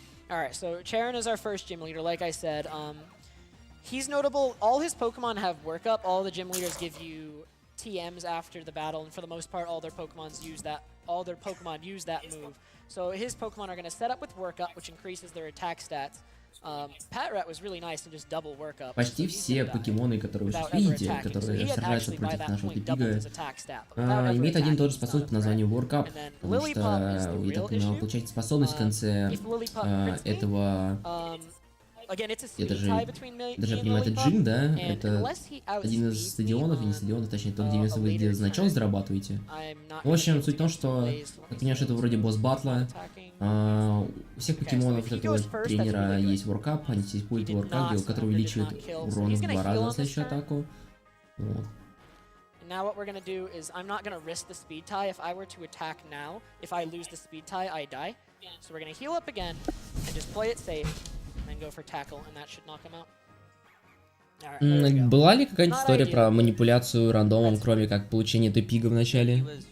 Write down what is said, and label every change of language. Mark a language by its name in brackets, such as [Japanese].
[English] Alright, so Charon is our first gym leader, like I said. He's notable. All his Pokemon have work up. All the gym leaders give you TMs after the battle, and for the most part, all their Pokemon use that move. So his Pokemon are going to set up with work up, which increases their attack stats. Patrat was really nice to just double work up. [Russian] Почти все покемоны, которые вы видите, которые сражаются против нашего Тепига, имеют один и тот же способность по названию Work Up, потому что, я так понимаю, получаете способность в конце этого... Я даже понимаю, это джим, да? Это один из стадионов, и не стадионов, точнее, тот, где вы значок зарабатываете. В общем, суть в том, что, я понимаю, что это вроде босс-батла. У всех покемонов этого тренера есть воркап, они все используют воркап, который увеличивает урон в 2 раза на следующую атаку. Вот. [English] Now what we're going to do is I'm not going to risk the speed tie. If I were to attack now, if I lose the speed tie, I die. So we're going to heal up again and just play it safe. And go for tackle, and that should knock him out. [Russian] Была ли какая-нибудь история про манипуляцию рандомом, кроме как получения Тепига в начале?